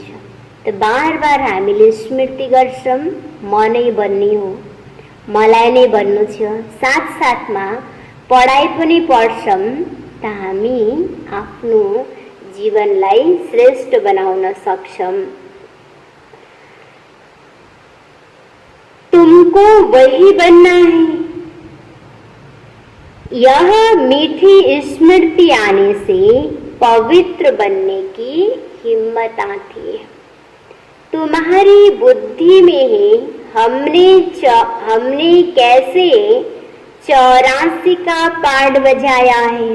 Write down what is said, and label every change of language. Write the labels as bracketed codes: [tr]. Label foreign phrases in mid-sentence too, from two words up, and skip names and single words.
[ne] त बार बार हामीले स्मृति गर्छौँ, म नै बन्ने हो, मलाई नै बन्नु छ। साथसाथमा पढाइ पनि पढ्छौँ त हामी आफ्नो जीवनलाई श्रेष्ठ बनाउन सक्छौँ। [hi] तुमको वही बनना है। यह मीठी स्मृति आने से पवित्र बनने की हिम्मत आती है। तुम्हारी बुद्धि में है हमने कैसे 84 का पाठ बजाया है।